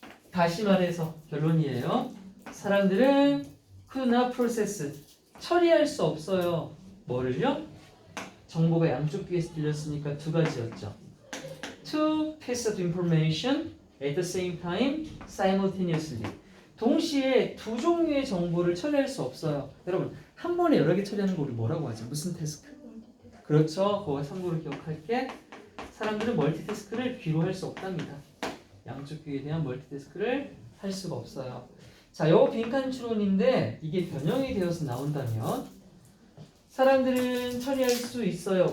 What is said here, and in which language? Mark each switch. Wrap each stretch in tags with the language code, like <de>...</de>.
<ko>다시 말해서 결론이에요. 사람들은</ko> <en>could not process</en> <ko>처리할 수 없어요. 뭐를요? 정보가 양쪽 귀에서 들렸으니까 두 가지였죠.</ko> <en>Two pieces of information at the same time simultaneously.</en> <ko>동시에 두 종류의 정보를 처리할 수 없어요. 여러분 한 번에 여러 개 처리하는 거 우리 뭐라고 하죠? 무슨 태스크? 그렇죠. 그거 참고로 기억할게. 사람들은 멀티태스크를 귀로 할 수 없답니다. 양쪽 귀에 대한 멀티태스크를 할 수가 없어요. 자, 요 빈칸 추론인데 이게 변형이 되어서 나온다면 사람들은 처리할 수 있어요.</ko>